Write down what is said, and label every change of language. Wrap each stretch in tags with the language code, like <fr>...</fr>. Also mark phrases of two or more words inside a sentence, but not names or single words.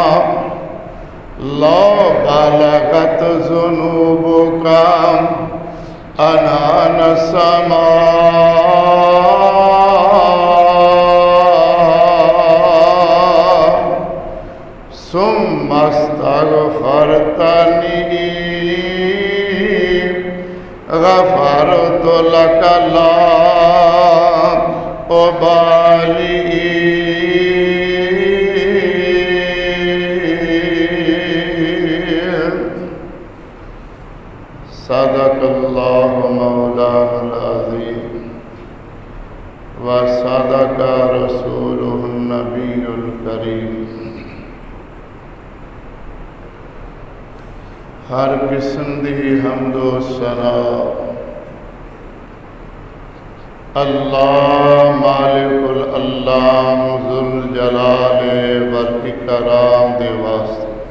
<ar>لو بلغت ذنوبك عنان السماء ثم استغفرتني غفرت لك لا أبالي. صدق الله مولانا العظيم وصدق رسوله النبي الكريم.</ar> <pa>हर किस्म दी हम्दो सना अल्लाह मालिकुल अल्लाह</pa> <ar>ذو الجلال والإكرام</ar> <pa>दे वास्ते।</pa>